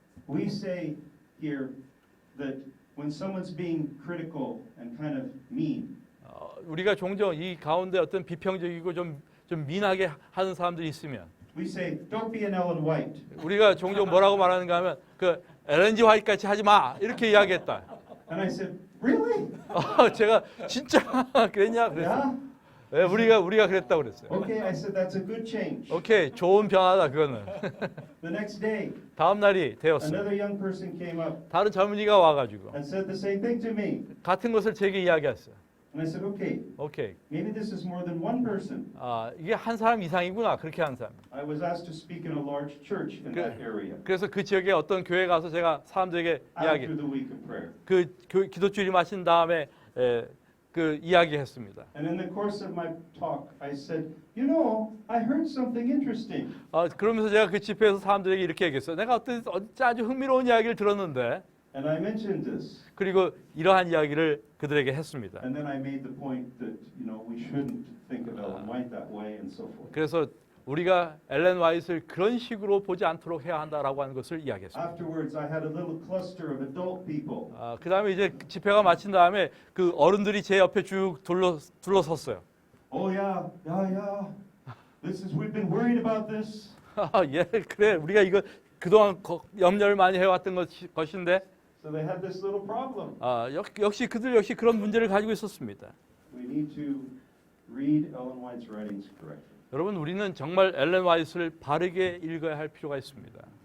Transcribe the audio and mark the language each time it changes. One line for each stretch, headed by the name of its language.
English: We say here that when someone's being critical and kind of mean,
Korean: 우리가 종종 이 가운데 어떤 비평적이고 좀 민하게 하는 사람들이 있으면
English: we say, don't be an Ellen White.
Korean: 우리가 종종 뭐라고 말하는가 하면 그 엘렌 G 화이트 같이 하지 마 이렇게 이야기했다.
English: And I said, really?
Korean: 제가 진짜 그랬냐 그랬어요.
English: Yeah?
Korean: 네, 우리가 그랬다고 그랬어요.
English: Okay, I said, that's a good change.
Korean: 오케이, 좋은 변화다 그거는.
English: The next day,
Korean: 다음 날이 되었어요.
English: another young person came up
Korean: 다른 젊은이가 와가지고
English: and said the same thing to me.
Korean: 같은 것을 제게 이야기했어요.
English: And I said, okay,
Korean: 오케이,
English: maybe this is more than one person.
Korean: 이게 한 사람 이상이구나 그렇게 한 사람.
English: I was asked to speak in a large church in that area
Korean: 그래서 그 지역에 어떤 교회 가서 제가 사람들에게 이야기,
English: after the week of prayer.
Korean: 그 기도주일이 마친 다음에 그 이야기했습니다.
English: And in the course of my talk, I said, you know, I heard something interesting.
Korean: 그러면서 제가 그 집회에서 사람들에게 이렇게 얘기했어요. 내가 아주 흥미로운 이야기를 들었는데,
English: And I mentioned this.
Korean: 그리고 이러한 이야기를 그들에게 했습니다.
English: And then I made the point that, you know, we shouldn't think of Ellen White that way and so forth.
Korean: 그래서 우리가 엘렌 화이트를 그런 식으로 보지 않도록 해야 한다라고 하는 것을 이야기했습니다.
English: Afterwards, I had a little cluster of adult people.
Korean: 그 다음에 이제 집회가 마친 다음에 그 어른들이 제 옆에 쭉 둘러섰어요.
English: Oh yeah, yeah. We've been worried about this.
Korean: 예, 그래. 우리가 이거 그동안 염려를 많이 해왔던 것인데,
English: So they had this little problem.
Korean: 역시 그들 역시 그런 문제를 가지고 있었습니다.
English: We need to read Ellen White's writings correctly.
Korean: 여러분, 우리는 정말 엘렌 화이트를 바르게 읽어야 할 필요가 있습니다.